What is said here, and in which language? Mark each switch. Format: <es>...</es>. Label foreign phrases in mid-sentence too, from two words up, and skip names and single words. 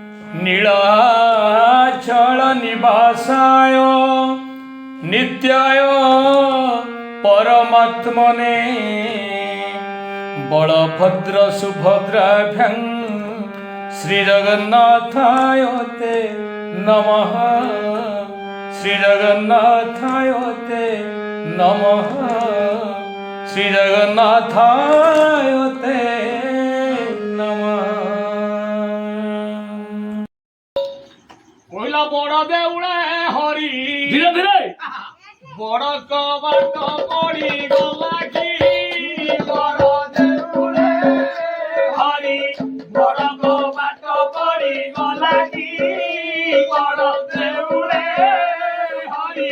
<sa>नीलाचल निवासाय नित्याय परमात्मने बलभद्र सुभद्राभ्यां श्रीजगन्नाथाय ते नमः श्रीजगन्नाथाय ते नमः श्रीजगन्नाथाय ते नमः।</sa> <or>କୋଇଲା ବଡ଼ ଦେଉଳେ ହରି ଧୀରେ ଧୀରେ ବଡ଼ କବାଟ ପଡ଼ି ଗଲା କି ବଡ଼ ଦେଉଳେ ହରି ବଡ଼ କବାଟ ପଡ଼ି ଗଲା କି ବଡ଼ ଦେଉଳେ ହରି</or>